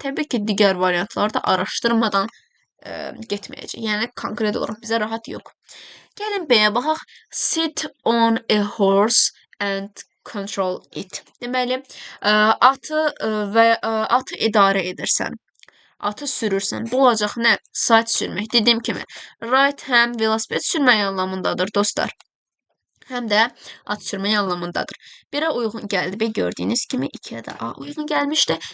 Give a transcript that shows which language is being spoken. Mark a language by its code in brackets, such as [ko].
[az] Təbii ki, digər variantları da araşdırmadan getməyəcək. Yəni, konkret olaraq bizə rahat yox. Gəlin B-yə baxaq. [en] Sit on a horse and control it. [az] Deməli, atı idarə edirsən. Atı sürürsən. Bu olacaq nə? Saat sürmək. Dediyim kimi, ride həm velosiped sürmək anlamındadır, dostlar. Həm də at sürmək anlamındadır. 1-ə uyğun gəldi və gördüyünüz kimi 2-yə də A uyğun gəlmişdi.